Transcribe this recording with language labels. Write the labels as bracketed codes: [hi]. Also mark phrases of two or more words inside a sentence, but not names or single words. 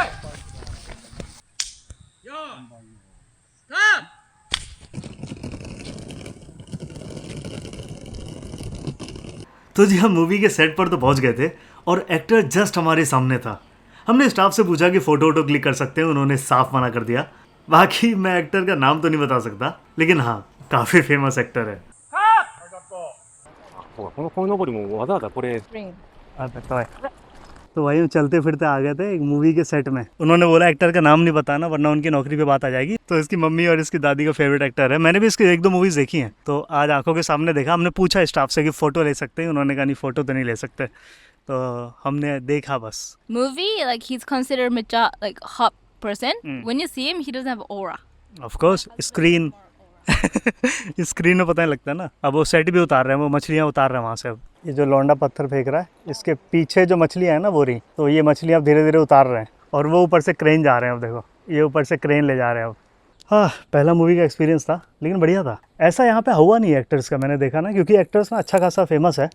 [hi] तो जी हम मूवी के सेट पर तो पहुंच गए थे और एक्टर जस्ट हमारे सामने था। हमने स्टाफ से पूछा कि फोटो वोटो क्लिक कर सकते हैं, उन्होंने साफ मना कर दिया। बाकी मैं एक्टर का नाम तो नहीं बता सकता लेकिन हाँ काफी [en] famous actor [hi] है। [ja] この鯉のぼりもわざわざこれ [hi] तो वही हम चलते फिरते आ गए थे एक मूवी के सेट में। उन्होंने बोला एक्टर का नाम नहीं बताना वरना उनकी नौकरी पे बात आ जाएगी। तो इसकी मम्मी और इसकी दादी का [en] favourite actor [hi] है। मैंने भी इसकी 1-2 मूवीज़ देखी हैं, तो आज आंखों के सामने देखा। हमने पूछा स्टाफ से कि फ़ोटो ले सकते हैं, उन्होंने कहा नहीं फ़ोटो तो नहीं ले सकते। तो हमने देखा बस। [en] Movie, like he's considered like hot person. When you see him, he doesn't have aura. of course screen screen [hi] में पता नहीं लगता ना। अब वो सेट भी उतार रहे हैं, वो मछलियाँ उतार रहे हैं वहाँ से। अब ये जो लौंडा पत्थर फेंक रहा है, इसके पीछे जो मछलियाँ हैं ना बोरी, तो ये मछलियाँ अब धीरे धीरे उतार रहे हैं। और वो ऊपर से क्रेन जा रहे हैं। अब देखो ये ऊपर से क्रेन ले जा रहे हैं अब। हाँ, पहला मूवी का एक्सपीरियंस था लेकिन बढ़िया था। ऐसा यहाँ पे हुआ नहीं एक्टर्स का, मैंने देखा ना, क्योंकि एक्टर्स ना अच्छा खासा फेमस है।